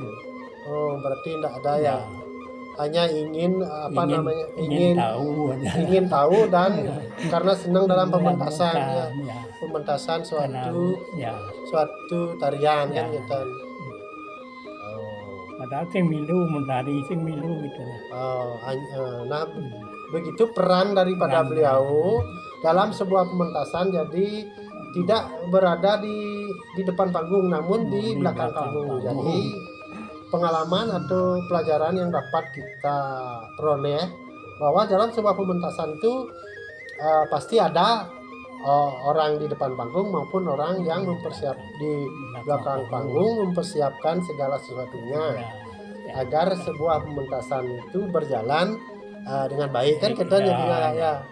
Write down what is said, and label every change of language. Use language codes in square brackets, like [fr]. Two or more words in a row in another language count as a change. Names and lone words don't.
[id] Oh, berarti enggak ada ya. Hanya ingin ingin tahu dan karena senang dalam pementasan pementasan suatu tarian kan gitu. Padahal [ban] sing milu [id] menari [ban] sing milu [id] gitu. Nah begitu peran daripada beliau dalam sebuah pementasan, jadi tidak berada di depan panggung namun di belakang panggung. Jadi pengalaman atau pelajaran yang dapat kita peroleh bahwa dalam sebuah pementasan itu pasti ada orang di depan panggung maupun orang yang di belakang panggung mempersiapkan segala sesuatunya agar sebuah pementasan itu berjalan dengan baik kan kita jadinya ya.